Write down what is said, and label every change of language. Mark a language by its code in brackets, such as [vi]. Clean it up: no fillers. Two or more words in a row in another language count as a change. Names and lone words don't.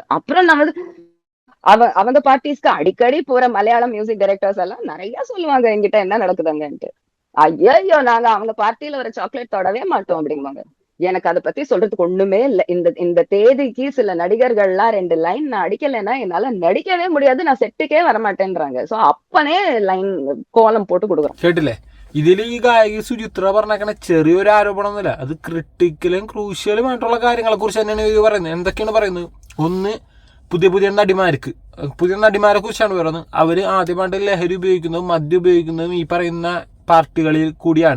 [ta] அப்புறம் நான் வந்து அவங்க பார்ட்டிஸ்க்கு அடிக்கடி போற மலையாளம் [en] music directors [ta] எல்லாம் நிறைய சொல்லுவாங்க என்கிட்ட என்ன நடக்குதுங்கன்ட்டு. ஐயோ நாங்க அவங்க பார்ட்டியில ஒரு சாக்லேட் தொடவே மாட்டோம் அப்படிம்பாங்க. எனக்கு அதை பத்தி சொல்றதுக்கு ஒண்ணுமே இல்ல. இந்த தேதிக்கு சில நடிகர்கள்லாம் 2 லைன் நான் அடிக்கலைன்னா என்னால நடிக்கவே முடியாது, நான் செட்டுக்கே வரமாட்டேன்றாங்க. சோ அப்பனே லைன் கோலம் போட்டு கொடுக்குறோம். [ml] കേട്ടില്ലേ? ഇതിൽ ഈ ഗായിക സുചിത്ര പറഞ്ഞേക്കണ ചെറിയൊരു ആരോപണമൊന്നുമില്ല. അത് ക്രിട്ടിക്കലും ക്രൂഷ്യലുമായിട്ടുള്ള കാര്യങ്ങളെ കുറിച്ച് തന്നെയാണ് ഇവർ പറയുന്നത്. എന്തൊക്കെയാണ് പറയുന്നത്? ഒന്ന്, പുതിയ നടിമാരെ കുറിച്ചാണ് പറയുന്നത്. അവര് ആദ്യമായിട്ട് ലഹരി ഉപയോഗിക്കുന്നതും മദ്യം ഉപയോഗിക്കുന്നതും ഈ പറയുന്ന പാർട്ടികളിൽ കൂടിയാണ്.